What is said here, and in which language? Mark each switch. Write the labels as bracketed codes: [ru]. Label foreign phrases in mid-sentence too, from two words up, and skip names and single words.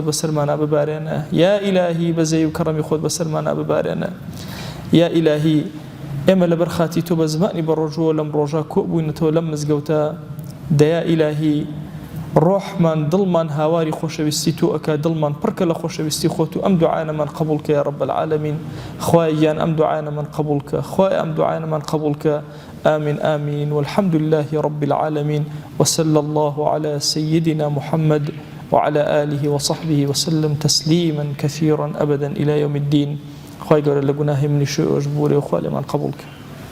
[ckb] بەسەرمانە ببارێنە یا ئیلاهی بەزەی و کەڕەمی خۆت بەسەرمانە ببارێنە یا ئیلاهی ئێمە لەبەر خاتی تۆ بە زمانی بە ڕۆژەوە لەم ڕۆژە کۆبووینەتەوە لەم مزگەوتە دەیا ئیلاهی ڕۆحمان دڵمان هاواری خۆشەویستی تۆ ئەکا دڵمان پڕکە لە خۆشەویستی خۆت و ئەم دوعایانەمان قبول کە [ar] یا ڕەب العالەمین [ckb] خوای گیان ئەم دوعایانەمان قبول کە خوای ئەم دوعایانەمان قبول کە [ar] آمين آمين، والحمد لله رب العالمين، وصلى الله على سيدنا محمد وعلى آله وصحبه وسلم تسليما كثيرا أبدا إلى يوم الدين. [ckb] خواهی گەورە لە گوناهی منیش و ئەوش بوورێ و خوا لێمان قبول کە.